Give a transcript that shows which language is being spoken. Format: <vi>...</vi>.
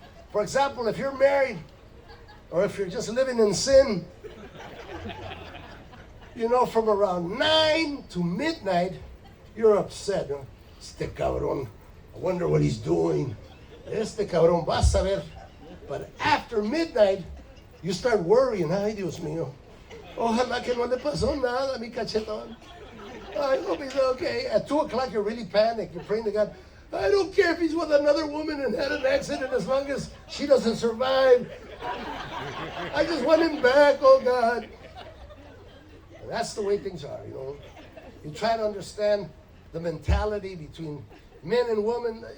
<en>For example, if you're married, or if you're just living in sin, you know, from around 9 to midnight, you're upset. You know?</en> <es>Este cabrón,</es> <en>I wonder what he's doing.</en> <es>Este cabrón, vas a ver.</es> <en>But after midnight, you start worrying.</en> <es>Ay, Dios mío. Ojalá que no le pasó nada a mi cachetón.</es> <en>I hope he's okay. At 2 o'clock, you're really panicked. You're praying to God. I don't care if he's with another woman and had an accident as long as she doesn't survive. I just want him back, oh God. And that's the way things are, you know. You try to understand the mentality between men and women.</en>